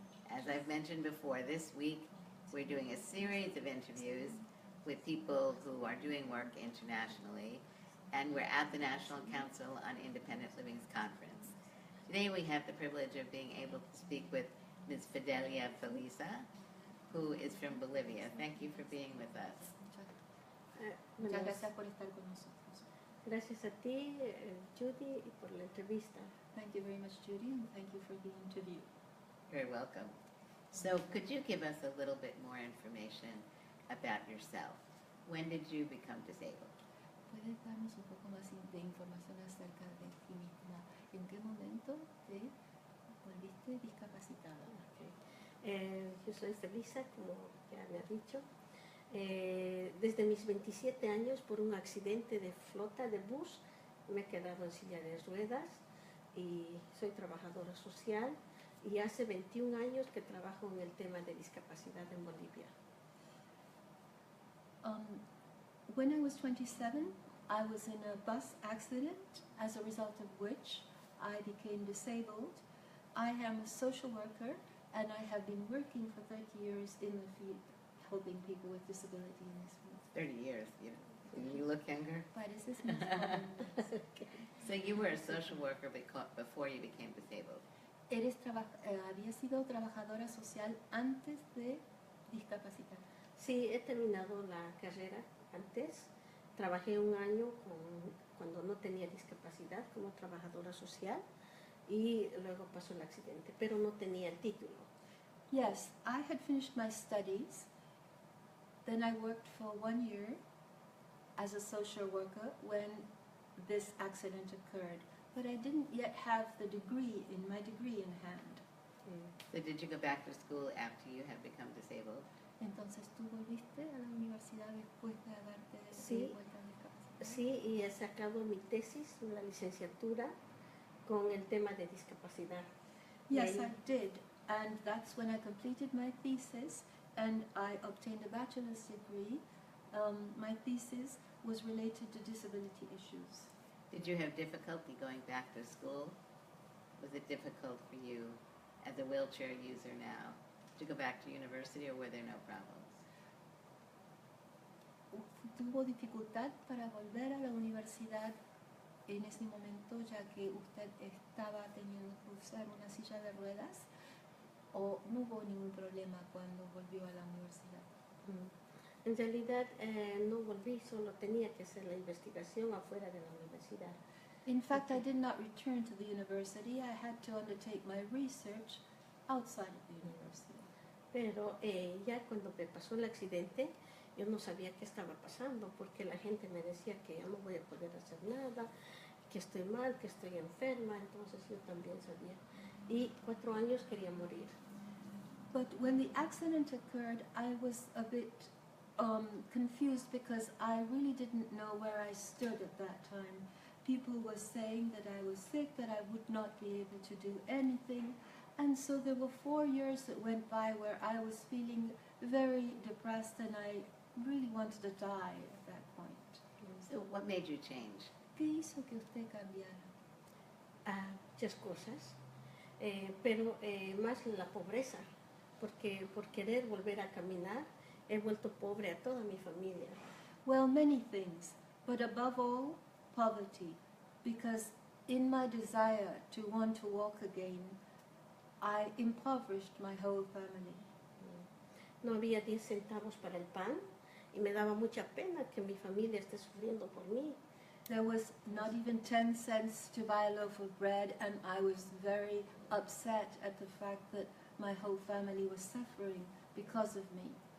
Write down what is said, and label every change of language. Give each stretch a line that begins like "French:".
English: As I've mentioned before, this week we're doing a series of interviews with people who are doing work internationally, and we're at the National Council on Independent Living's conference. Today we have the privilege of being able to speak with Ms. Fidelia Felisa, who is from Bolivia. Thank you for being with us.
Spanish: Muchas gracias por estar con nosotros. Gracias a ti, Judy, y por la entrevista.
English: Thank you very much, Judy, and thank you for the interview. You're welcome. So could you give us a little bit more information about yourself? When did you become disabled?
Spanish: ¿Puedes darnos un poco más de información acerca de ti misma? ¿En qué momento te volviste discapacitada?
English: Okay.
Spanish: Yo soy Felisa, como ya me ha dicho. Desde mis 27 años, por un accidente de flota de bus, me he quedado en silla de ruedas y soy trabajadora social y hace 21 años que trabajo en el tema de discapacidad en Bolivia.
English: When I was 27, I was in a bus accident, as a result of which I became disabled. I am a social worker, and I have been working for 30 years in the field, helping people with disability in this field. 30 years, you look younger.
Spanish: Pareces más joven.
English: So you were a social worker before you became disabled.
Spanish: Había sido trabajadora social antes de discapacitar. Sí, he terminado la carrera antes. Trabajé un año cuando no tenía discapacidad como trabajadora social y luego pasó el accidente, pero no tenía el título.
English: Yes, I had finished my studies. Then I worked for 1 year as a social worker when this accident occurred. But I didn't yet have my degree in hand. So did you go back to school after you had become disabled?
Spanish: Entonces, ¿tú volviste a la universidad después de haberte Sí. vuelto a discapacitar? Sí, y he sacado mi tesis, la licenciatura, con el tema de discapacidad.
English: Yes, I did. And that's when I completed my thesis and I obtained a bachelor's degree. My thesis was related to disability issues. Did you have difficulty going back to school? Was it difficult for you as a wheelchair user now to go back to university, or were there no problems?
Spanish: ¿Tuvo dificultad para volver a la universidad en ese momento, ya que usted estaba teniendo que usar una silla de ruedas? ¿O no hubo ningún problema cuando volvió a la universidad? En realidad no volví, solo tenía que hacer la investigación afuera de la universidad.
English: In fact, I did not return to the university. I had to undertake my research outside of the university.
Spanish: Pero ya cuando me pasó el accidente, yo no sabía qué estaba pasando, porque la gente me decía que ya no voy a poder hacer nada, que estoy mal, que estoy enferma, entonces yo también sabía. Y 4 años quería morir.
English: But when the accident occurred, I was a bit confused because I really didn't know where I stood at that time. People were saying that I was sick, that I would not be able to do anything. And so there were 4 years that went by where I was feeling very depressed and I really wanted to die at that point. So what made you change?
Spanish: ¿Qué hizo que usted cambiara? Muchas cosas, pero más la pobreza, porque por querer volver a caminar he vuelto pobre a toda mi familia.
English: Well, many things, but above all, poverty, because in my desire to want to walk again, I impoverished my whole family.
Spanish: No había 10 centavos para el pan y me daba mucha pena que mi familia esté sufriendo por mí.
English: There was not even 10 cents to buy a loaf of bread, and I was very upset at the fact that my whole family was suffering because of me.